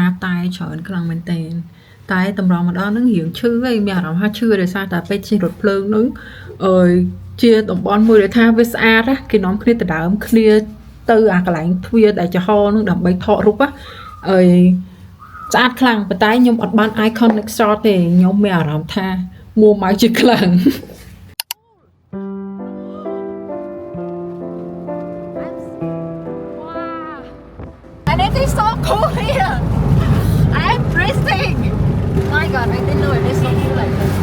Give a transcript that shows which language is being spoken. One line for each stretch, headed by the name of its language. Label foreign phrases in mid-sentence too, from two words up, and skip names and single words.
Khmer: តែច្រើនខ្លាំងមែនទែនតែតម្រង់មកដល់នឹងរៀងឈឺហើយមានអារម្មណ៍ថាឈឺដោយសារតែពេជ្រជិះរថភ្លើងនឹងជាតំបន់មួយដែលថាវាស្អាតណាគេនាំគ្នាទៅដើមគ្នាទៅអាកន្លែងទ្វារដែលចំហនឹងដើម្បីថតរូបហើយស្អាតខ្លាំងប៉ុន្តែខ្ញុំអត់បាន
English: icon next shot
Khmer: ទេខ្ញុំមានអារម្មណ៍ថាមួម៉ៅជាខ្លាំង
English: And it is so cool here. I'm freezing. My God, I didn't know it is so cool like this.